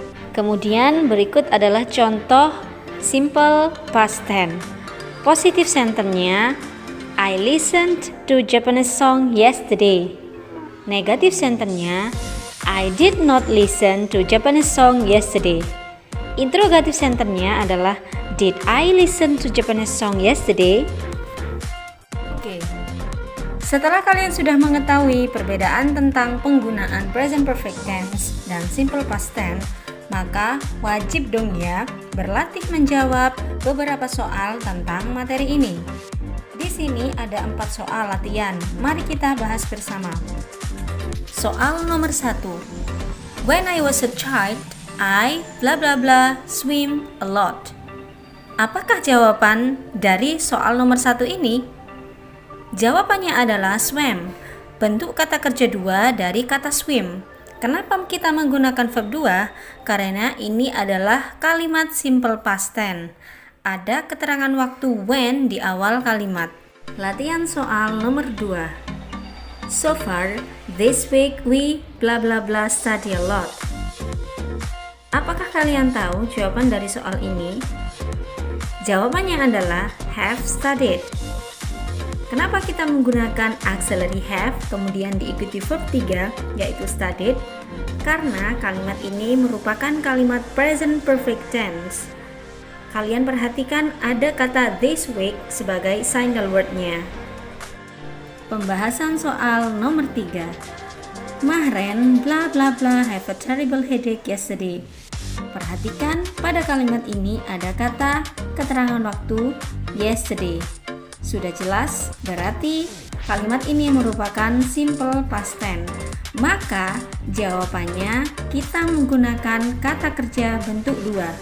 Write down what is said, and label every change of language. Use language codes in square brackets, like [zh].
[id] Kemudian berikut adalah contoh simple past tense. [en] Positive sentence-nya I listened to Japanese song yesterday. Negative sentence-nya I did not listen to Japanese song yesterday. Interrogative sentence-nya adalah did I listen to Japanese song yesterday? Oke. [id] Setelah kalian sudah mengetahui perbedaan tentang penggunaan present perfect tense dan simple past tense, maka wajib dong ya berlatih menjawab beberapa soal tentang materi ini. Di sini ada 4 soal latihan. Mari kita bahas bersama. Soal nomor 1. [en] When I was a child, I bla bla bla swim a lot. [id] Apakah jawaban dari soal nomor 1 ini? Jawabannya adalah swam, bentuk kata kerja 2 dari kata swim. Kenapa kita menggunakan verb 2? Karena ini adalah kalimat simple past tense. Ada keterangan waktu when di awal kalimat. Latihan soal nomor 2. [en] So far, this week we bla bla bla study a lot. [id] Apakah kalian tahu jawaban dari soal ini? Jawabannya adalah have studied. Kenapa kita menggunakan auxiliary have kemudian diikuti verb 3 yaitu studied? Karena kalimat ini merupakan kalimat present perfect tense. Kalian perhatikan ada kata this week sebagai single word-nya. Pembahasan soal nomor 3. [en] Mahren bla bla bla have a terrible headache yesterday. [id] Perhatikan pada kalimat ini ada kata keterangan waktu yesterday. Sudah jelas, berarti kalimat ini merupakan simple past tense. Maka jawabannya kita menggunakan kata kerja bentuk 2.